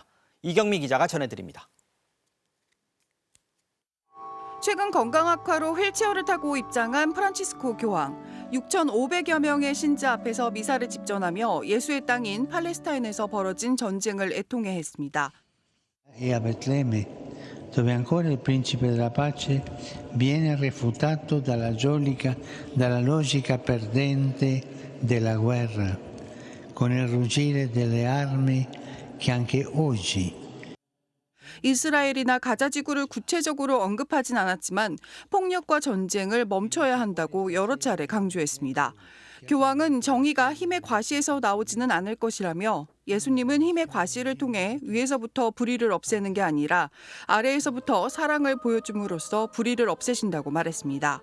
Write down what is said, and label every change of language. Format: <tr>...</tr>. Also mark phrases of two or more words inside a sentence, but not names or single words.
<ko>이경미 기자가 전해드립니다. 최근 건강 악화로 휠체어를 타고 입장한 프란치스코 교황. 6,500여 명의 신자 앞에서 미사를 집전하며 예수의 땅인 팔레스타인에서 벌어진 전쟁을 애통해 했습니다.</ko> <it>E a Betlemme, dove ancora il principe della pace viene refutato dalla logica perdente della guerra, con il ruggire delle armi che anche oggi</it> <ko>이스라엘이나 가자 지구를 구체적으로 언급하진 않았지만 폭력과 전쟁을 멈춰야 한다고 여러 차례 강조했습니다. 교황은 정의가 힘의 과시에서 나오지는 않을 것이라며 예수님은 힘의 과시를 통해 위에서부터 불의를 없애는 게 아니라 아래에서부터 사랑을 보여줌으로써 불의를 없애신다고 말했습니다.</ko>